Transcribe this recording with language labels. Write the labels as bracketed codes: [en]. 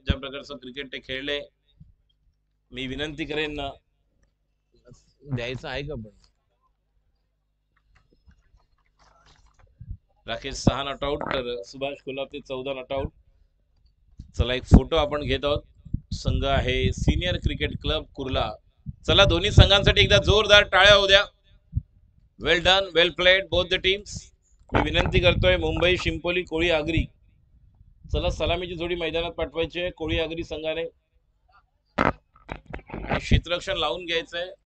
[mr] ज्या प्रकारचं क्रिकेट ते खेळले. मी विनंती करेन ना, द्यायचं आहे का पण राकेश 6 नॉट आउट, तर सुभाष कोल्हाते 14 नॉट आउट. चला एक फोटो आपण घेत आहोत. संघ आहे सिनियर क्रिकेट क्लब कुर्ला. चला दोन्ही संघांसाठी एकदा जोरदार टाळ्या होऊ द्या. [en] Well done, well played both the teams. [mr] मी विनंती करतोय मुंबई शिंपोली कोळी आगरी, चला सलामीची जोडी मैदानात पाठवायची आहे कोळी आगरी संघाने. क्षेत्ररक्षण लावून घ्यायचंय.